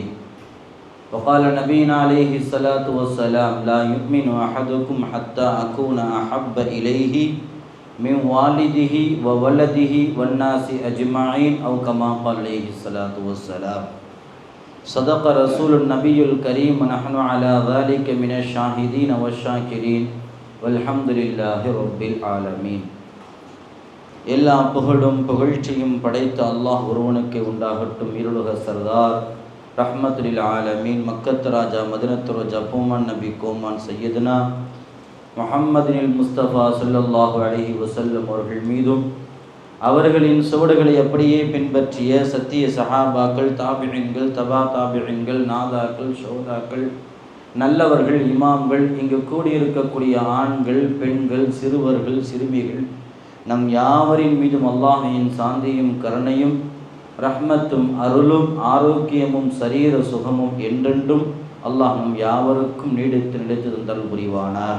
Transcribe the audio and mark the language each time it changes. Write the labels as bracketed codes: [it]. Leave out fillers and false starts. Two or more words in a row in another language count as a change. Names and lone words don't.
[ar] وقال نبينا عليه الصلاة والسلام لا يؤمن أحدكم حتى أكون أحب إليه من والده وولده والناس أجمعين أو كما قال عليه الصلاة والسلام. صدق رسول النبي الكريم ونحن على ذلك من الشاهدين والشاكرين والحمد لله رب العالمين. [ta] எல்லா புகழும் புகழ்ச்சியும் படைத்த அல்லாஹ் ஒருவனுக்கு உண்டாகட்டும். இருளுக சர்தார் [ar] رحمة للعالمين [ta] மக்கத்து ராஜா மதினத்து ரோஜா பூமான் நபி கோமான் [ar] سيدنا محمد المصطفى صلى الله عليه وسلم [ta] அவர்கள் மீதும் அவர்களின் சுவடுகளை அப்படியே பின்பற்றிய சத்திய சஹாபாக்கள், தாபிஈன்கள், தபா தாபிஈன்கள், நாதாக்கள், ஷோதாக்கள், நல்லவர்கள், இமாம்கள், இங்கு கூடியிருக்கக்கூடிய ஆண்கள், பெண்கள், சிறுவர்கள், சிறுமிகள், நம் யாவரின் மீதும் அல்லாஹ்வின் சாந்தியும் கருணையும் ரஹ்மத்தும் அருளும் ஆரோக்கியமும் சரீர சுகமும் என்றென்றும் அல்லாஹ் நம் யாவருக்கும் நீடித்து தந்தல் புரிவானாக.